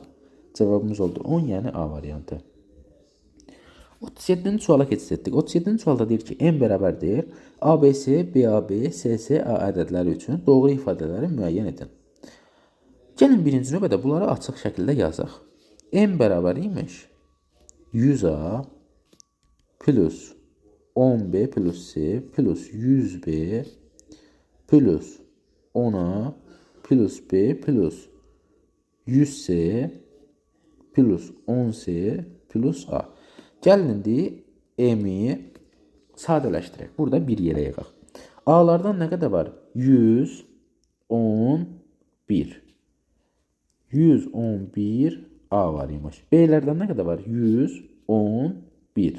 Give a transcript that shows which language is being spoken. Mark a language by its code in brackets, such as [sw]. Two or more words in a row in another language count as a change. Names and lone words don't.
[az] Cavabımız oldu 10, yəni A variantı. 37-ci suala keçid etdik. 37-ci sualda deyir ki, M bərabərdir ABC, BAB, CCA ədədləri üçün doğru ifadələri müəyyən edin. Gəlin birinci növbədə bunları açıq şəkildə yazaq. M bərabər imiş 100A plus 10B plus C plus 100B plus 10A plus B plus 100C plus 10C plus A. Gəlin indi M-i sadələşdirək. Burada bir yerə yığaq. A-lardan nə qədər var? 111. 111 A var imiş. B-lərdən nə qədər var? 111.